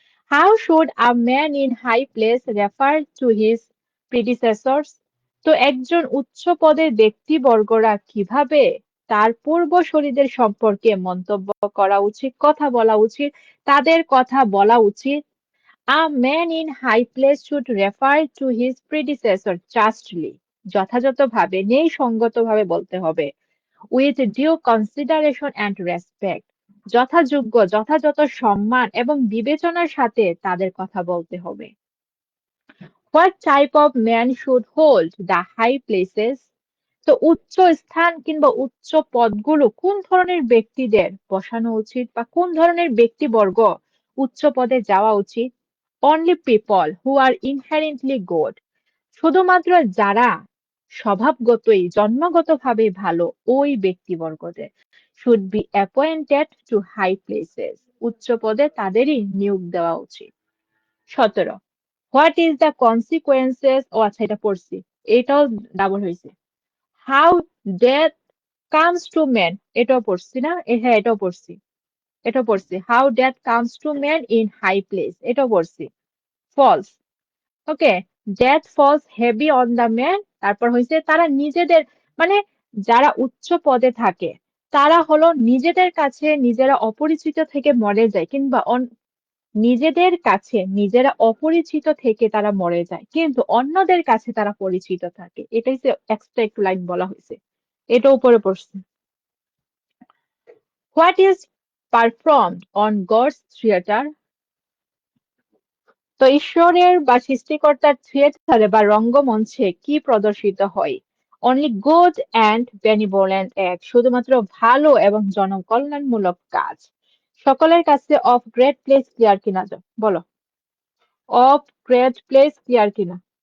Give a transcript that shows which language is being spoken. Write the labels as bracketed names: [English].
[English] How should a man in high place refer to his predecessors. [Bangla] তো একজন উচ্চ পদের ব্যক্তিবর্গরা কিভাবে তার পূর্বসূরীদের সম্পর্কে মন্তব্য করা উচিত, কথা বলা উচিত, তাদের কথা বলা উচিত? [English] A man in high place should refer to his predecessor justly। [Bangla] যথাযথভাবে, ন্যায়সঙ্গতভাবে বলতে হবে। [English] With due consideration and respect। [Bangla] যথাযথ সম্মান এবং বিবেচনার সাথে তাদের কথা বলতে হবে। [English] What type of man should hold the high places? [Bangla] তো উচ্চ স্থান কিংবা উচ্চ পদগুলো কোন ধরনের ব্যক্তিদের বসানো উচিত বা কোন ধরনের ব্যক্তিবর্গ উচ্চ পদে যাওয়া উচিত? [English] Only people who are inherently good। [Bangla] শুধুমাত্র যারা স্বভাবগতই জন্মগতভাবে ভালো, ওই ব্যক্তিবর্গদের [English] should be appointed to high places। [Bangla] উচ্চ পদে তাদেরই নিয়োগ দেওয়া উচিত। 17, [English] what is the consequences, [Bangla] ও আচ্ছা এটা পড়ছি, এটাও ডাবল হয়েছে। [English] how death comes to man, [Bangla] এটাও পড়ছি না? হ্যাঁ এটাও পড়ছি। [English] How death comes to man in high place, এটাও পড়ছি। Falls. [Bangla] Okay, [English] Death falls heavy on the man. [Bangla] তারপর হয়েছে তারা নিজেদের মানে যারা উচ্চ পদে থাকে তারা হলো নিজেদের কাছে নিজেরা অপরিচিত থেকে মরে যায়, কিংবা নিজেদের কাছে নিজেরা অপরিচিত থেকে তারা মরে যায়, কিন্তু অন্যদের কাছে তারা পরিচিত থাকে। এটাই এক্সট্রা একটু লাইন বলা হয়েছে, এটা উপরে পড়ছে। [English] What is performed on God's theater? [Bangla] তো ঈশ্বরের বা সৃষ্টিকর্তার থিয়েটারে বা রঙ্গমঞ্চে কি প্রদর্শিত হয়? [English] only good and benevolent act, [Bangla] শুধুমাত্র ভালো এবং জনকল্যাণমূলক কাজ। সকলের কাছে [English] of great place clear [Bangla] কিনা বলো? অফ গ্রেট প্লেস ক্লিয়ার কিনা?